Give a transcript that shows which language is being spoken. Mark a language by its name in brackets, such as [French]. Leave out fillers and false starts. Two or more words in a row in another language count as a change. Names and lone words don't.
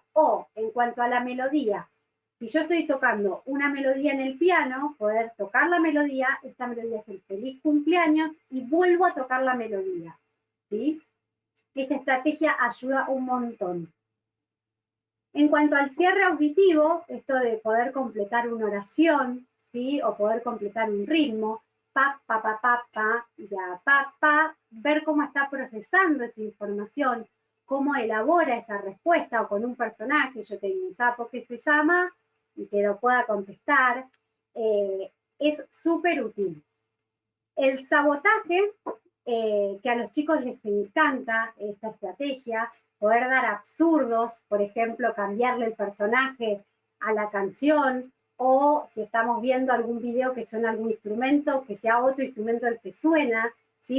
[Spanish] O en cuanto a la melodía, si yo estoy tocando una melodía en el piano, poder tocar la melodía, esta melodía es el feliz cumpleaños y vuelvo a tocar la melodía, ¿sí? Esta estrategia ayuda un montón. En cuanto al cierre auditivo, esto de poder completar una oración, ¿sí? O poder completar un ritmo, pa, pa, pa, pa, pa, ya, pa, ver cómo está procesando esa información, cómo elabora esa respuesta, o con un personaje, yo tengo un sapo que se llama, y que lo pueda contestar, es súper útil. El sabotaje, que a los chicos les encanta esta estrategia, poder dar absurdos, por ejemplo, cambiarle el personaje a la canción, o si estamos viendo algún video que suena algún instrumento, que sea otro instrumento el que suena, ¿sí?